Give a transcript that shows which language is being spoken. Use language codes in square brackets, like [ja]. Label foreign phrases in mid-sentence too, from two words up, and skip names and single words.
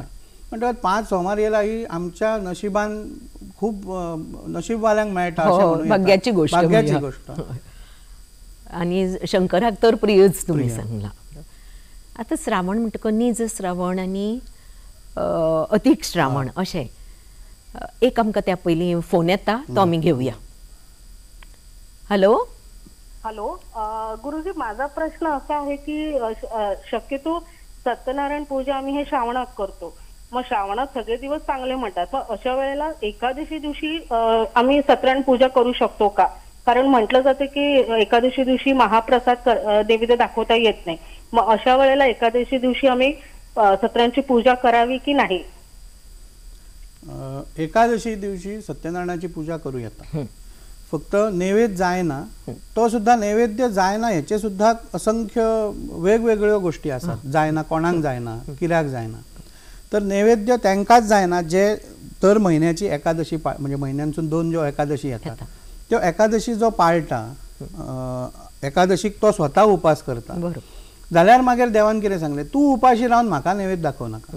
[kok] म्हणटकच 5 सोमार येयला ही आमच्या नशिबान खूब नशीबवाल्यांक मेळटा अशें म्हणूं येता. भाग्याची गोष्ट. भाग्याची गोष्ट. आणि शंकराक तर प्रियच तुम्ही सांगला. आता श्रावण म्हणटकच निज श्रावण आणि अधिक श्रावण अशें एक आमकां त्या पयलीं फोन येता तो आमी घेवया. हॅलो [mr] हॅलो गुरुजी, माझा प्रश्न असा आहे की शक्यतो सत्यनारायण पूजा आम्ही हे श्रावणात करतो. मग श्रावणात सगळे दिवस चांगले म्हणतात, मग अशा वेळेला एकादशी दिवशी आम्ही सत्यनारायण पूजा करू शकतो का? कारण म्हटलं जातं की एकादशी दिवशी महाप्रसाद नैवेद्य दाखवता येत नाही. मग अशा वेळेला एकादशी दिवशी आम्ही सत्यनारायणची पूजा करावी की नाही? [kok] एकादशी दिवशी सत्यनारायणाची पूजा करू येता. फक्त नैवेद्य जायना, तो सुद्धा नैवेद्य जायना हेचे सुद्धा असंख्य वेगवेगळ्यो गोष्टी आसात. जायना कोणाक जायना, कित्याक जायना. तर नैवेद्य तांकांच जायना जे दर म्हयन्याची एकादशी म्हणजे म्हयन्यांसून 2 ज्यो एकादशी येतात त्यो एकादशी जो पाळटा, एकादशीक तो स्वता उपास करता, जाल्यार मागीर देवान कितें सांगलें, तूं उपाशी रावन म्हाका नैवेद्य दाखोव नाका.